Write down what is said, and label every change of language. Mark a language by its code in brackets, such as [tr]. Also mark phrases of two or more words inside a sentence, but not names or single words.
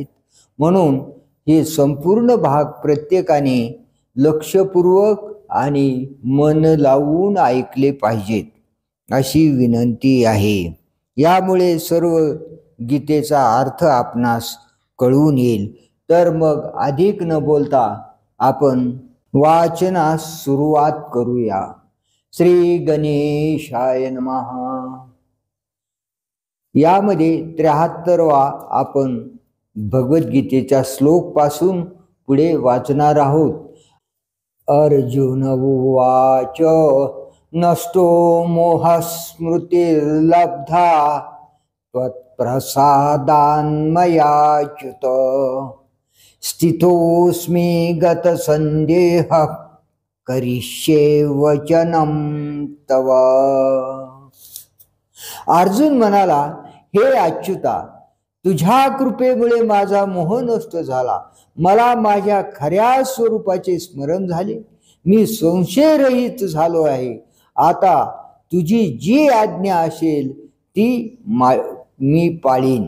[mr] म्हणून हे संपूर्ण भाग प्रत्येकाने लक्षपूर्वक आणि मन लावून ऐकले पाहिजेत अशी विनंती आहे. यामुळे सर्व गीतेचा अर्थ आपणास कळून येईल. तर मग अधिक न बोलता आपण वाचनास सुरुवात करूया. [sa] श्री गणेशाय नमः. [mr] यामध्ये 73वा आपण भगवद्गीतेच्या श्लोक पासून पुढे वाचणार आहोत. [sa] अर्जुन उवाच नष्टो मोहस्मृतिर्लब्धा त्वत्प्रसादान्मयाच्युत स्थितोऽस्मि गतसन्देहः करिष्ये वचनं तव. [mr] अर्जुन म्हणाला, हे अच्युता, तुझ्या कृपेमुळे माझा मोह नष्ट झाला. मला माझ्या खऱ्या स्वरूपाचे स्मरण झाले. मी संशयरहित झालो आहे. आता तुझी जी आज्ञा असेल ती मी पाळीन.